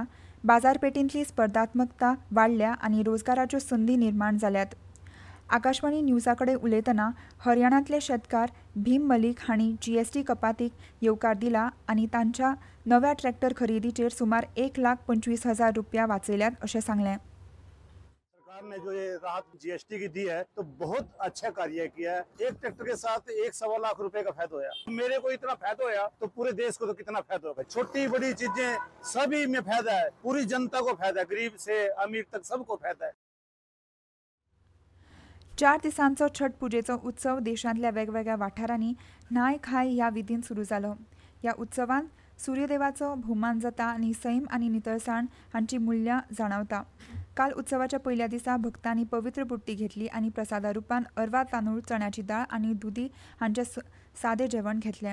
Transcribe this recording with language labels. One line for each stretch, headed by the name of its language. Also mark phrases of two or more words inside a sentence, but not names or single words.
Konkani: बाजारपेठेंतली स्पर्धात्मकता वाडल्या आनी रोजगाराच्यो संदी निर्माण जाल्यात। आकाशवाणी न्यूजा कडेन उलयतना हरियाणांतले शेतकार भीम मलीक हांणी जीएसटी कपातीक येवकार दिला आनी तांच्या नव्या ट्रॅक्टर खरेदीचेर सुमार 1,25,000 रुपया वाचयल्यात अशें सांगलें।
Hindi: सरकार ने जो ये राहत जीएसटी की दी है तो बहुत अच्छा कार्य किया है। एक ट्रैक्टर के साथ 1.25 लाख रुपए का फायदा होया। मेरे को इतना फायदा होया तो पूरे देश को तो कितना फायदा होगा। छोटी बड़ी चीजें सभी में फायदा है, पूरी जनता को फायदा है, गरीब से अमीर तक सबको फायदा है।
Konkani: 4 दिसांचो छठ पुजेचो उत्सव देशांतल्या वेगवेगळ्या वाठारांनी न्हाय खाय ह्या विधीन सुरू जालो। ह्या उत्सवांत सूर्यदेवाचो भोवमान जाता आनी सैम आनी नितळसाण हांची मुल्यां जाणवता। काल उत्सवाच्या पयल्या दिसा भक्तांनी पवित्र बुट्टी घेतली आनी प्रसादा रुपान अरवा तांदूळ, चण्याची दाळ आनी दुदी हांचे सादें जेवण घेतलें।